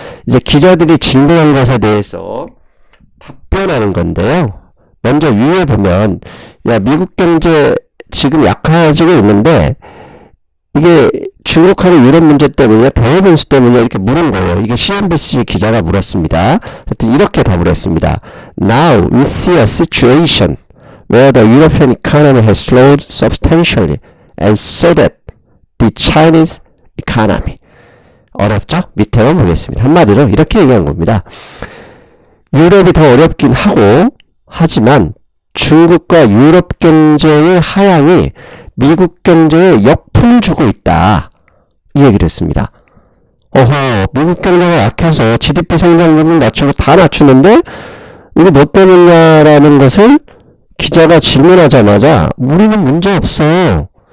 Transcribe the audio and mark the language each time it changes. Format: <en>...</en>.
<ko>이제 기자들이 질문한 것에 대해서 답변하는 건데요. 먼저 위에 보면 야 미국 경제 지금 약해지고 있는데 이게 중국하고 유럽 문제 때문에 대외 변수 때문에 이렇게 물은 거예요. 이게 CNBC 기자가 물었습니다. 하여튼 이렇게 답을 했습니다.</ko> <en>Now we see a situation where the European economy has slowed substantially and so that the Chinese economy.</en> <ko>어렵죠? 밑에만 보겠습니다. 한마디로 이렇게 얘기한 겁니다. 유럽이 더 어렵긴 하고 하지만 중국과 유럽 경제의 하향이 미국 경제에 역풍을 주고 있다. 이 얘기를 했습니다. 어허, 미국 경제가 약해서 GDP 성장률을 낮추고 다 낮추는데 이게 뭐 때문이냐라는 것을 기자가 질문하자마자 우리는 문제 없어.</ko>